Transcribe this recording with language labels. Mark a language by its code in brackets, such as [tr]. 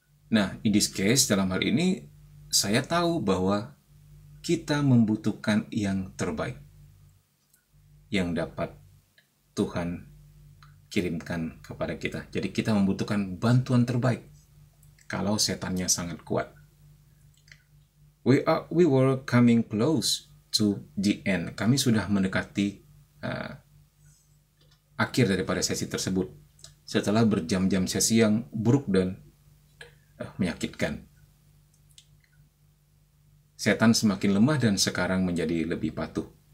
[id] Nah, [en] in this case, [id] dalam hal ini, saya tahu bahwa kita membutuhkan yang terbaik yang dapat Tuhan kirimkan kepada kita. Jadi kita membutuhkan bantuan terbaik kalau setannya sangat kuat. [en] We were coming close to the end. [id] Kami sudah mendekati akhir daripada sesi tersebut setelah berjam-jam sesi yang buruk dan menyakitkan. Setan semakin lemah dan sekarang menjadi lebih patuh.